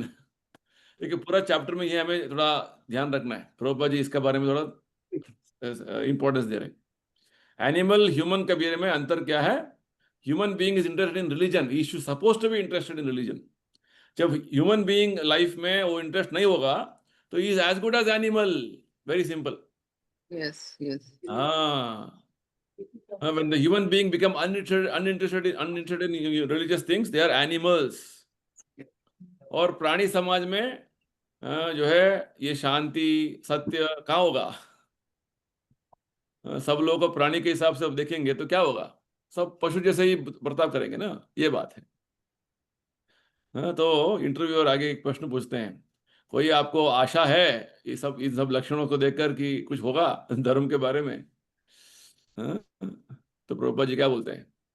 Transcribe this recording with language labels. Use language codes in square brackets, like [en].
[hi] देखिए पूरा चैप्टर में ये हमें थोड़ा ध्यान रखना है, प्रभुपाद जी इसके बारे में थोड़ा इंपॉर्टेंस दे रहे हैं। एनिमल ह्यूमन के बारे में अंतर क्या है। [en] Human being is interested in religion, he should suppose to be interested in religion. [hi] जब ह्यूमन बीइंग लाइफ में वो इंटरेस्ट नहीं होगा तो [en] He is as good as animal. Very simple. Yes, yes. [hi] हाँ. [en] When the human being become uninterested in religious things, they are animals. [hi] और प्राणी समाज में जो है ये शांति सत्य कहाँ होगा? सब लोगों को प्राणी के हिसाब से अब देखेंगे तो क्या होगा? सब पशु जैसे ही बर्ताव करेंगे ना, ये बात है. हाँ, तो इंटरव्यूअर आगे एक प्रश्न पूछते हैं, कोई आपको आशा है ये सब इन सब लक्षणों को देखकर कि कुछ होगा धर्म के बारे में? हाँ? तो प्रभुपाद जी क्या बोलते हैं?